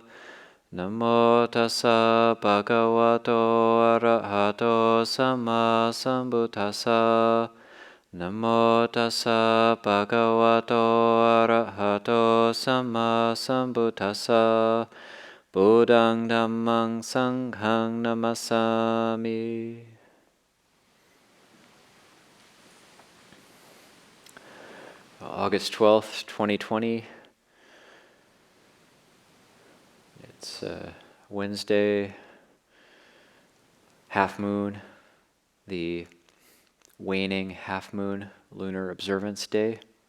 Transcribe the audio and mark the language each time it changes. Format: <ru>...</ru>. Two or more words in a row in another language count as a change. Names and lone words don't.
<pi>Namo tassa bhagavato arahato samma sambuddhassa. Namo tassa bhagavato arahato samma sambuddhassa. Buddhaṃ Dhammāṃ Saṅghāṃ Namasami.</pi> <en>August 12th, 2020. It's Wednesday, half moon, the waning half moon lunar observance day.</en>